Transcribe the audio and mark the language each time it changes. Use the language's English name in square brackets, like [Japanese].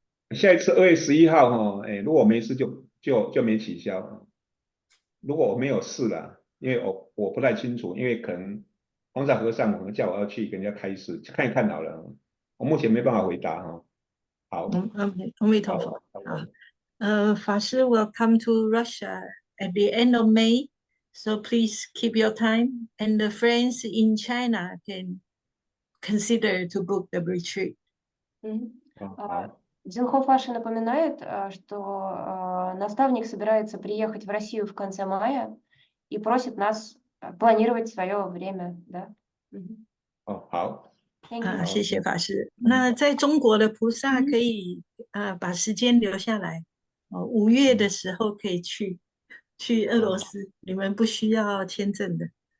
[Chinese] 下一次2月11号哈，如果没事就没取消。如果我没有事了，因为我不太清楚，因为可能方丈和尚可能叫我要去跟人家开示，看一看好了。我目前没办法回答哈。好，阿弥陀佛。 [English] 法师 will come to Russia at the end of May, so please keep your time, and the friends in China can consider to book the retreat. [Russian] Дзинхо Фаши напоминает, что наставник собирается приехать в Россию в конце мая и просит нас планировать свое время, да? [Chinese] 好。谢谢法师。那在中国的菩萨可以把时间留下来，5月的时候可以去俄罗斯，你们不需要签证的。